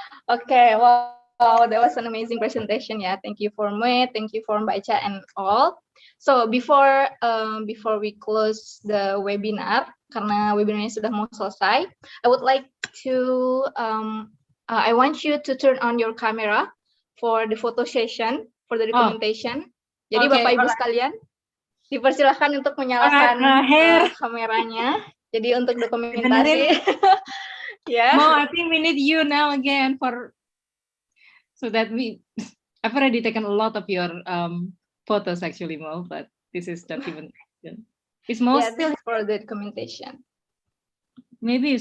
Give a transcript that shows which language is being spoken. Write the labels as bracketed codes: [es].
[en] Okay, wow, that was an amazing presentation. Yeah, thank you for me, thank you for Mbak Ica and all. So before we close the webinar, [id] karena webinarnya sudah mau selesai, [en] I would like to I want you to turn on your camera for the photo session, for the documentation. [id] Jadi okay, Bapak Ibu sekalian, dipersilahkan untuk menyalakan kameranya. Jadi untuk dokumentasi. Yeah. [en] Mo, I think we need you now again so that I've already taken a lot of your photos actually, Mo, but this is documentation. Is Mo still for the documentation? Maybe